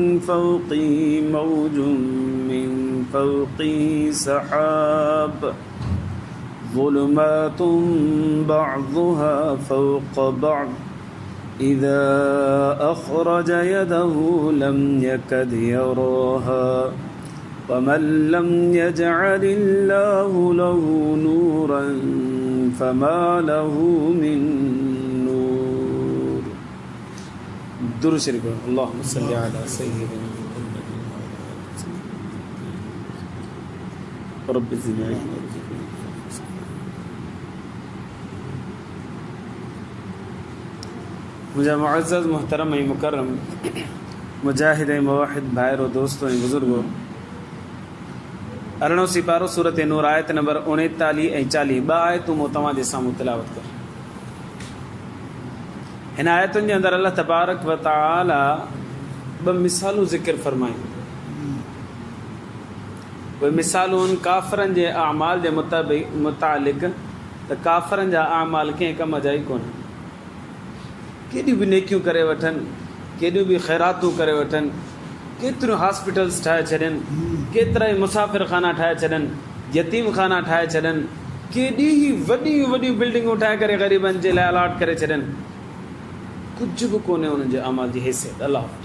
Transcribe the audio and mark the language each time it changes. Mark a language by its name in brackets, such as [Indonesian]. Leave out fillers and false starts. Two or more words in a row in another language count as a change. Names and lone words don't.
[Arabic] فوقه سحاب ظلمات بعضها فوق بعض إذا أخرج يده لم يكد يراها ومن لم يجعل الله له نورا فما له من نور. [Sindhi] درود شریف [Arabic] اللهم صل على سيدنا محمد رب زدنا علما. [Sindhi] मुझे मुअज़्ज़ज़ मुहतरम ऐं मुकर्रम मुजाहिद ऐं मुवहिद भाइरो दोस्तों ऐं बुज़ुर्गो 18 सिपारो सूरत नूर आयत नंबर 39 ऐं 40 ॿ आयतूं मूं तव्हांजे साम्हूं तिलावत कर. हिन आयतुनि जे अंदरि अल्लाह [Arabic] تبارك وتعالى [Sindhi] ॿ मिसालूं ज़िक्र फरमायूं. उहे मिसालूं काफ़रनि जे अमाल जे मुतालिक़ त काफ़रनि जा अमाल कंहिं कम जा ई कोन. केॾियूं बि नेकियूं करे वठनि, केॾियूं बि ख़ैरातूं करे वठनि, केतिरियूं हॉस्पिटल्स ठाहे छॾनि, केतिरा ई मुसाफ़िर खाना ठाहे छॾनि, यतीम खाना ठाहे छॾनि, केॾी ई वॾियूं वॾियूं बिल्डिंगूं ठाहे करे ग़रीबनि जे लाइ अलाट करे छॾनि, कुझु बि कोन्हे उन्हनि जे अमाल जी हैसियत अलाह वटि.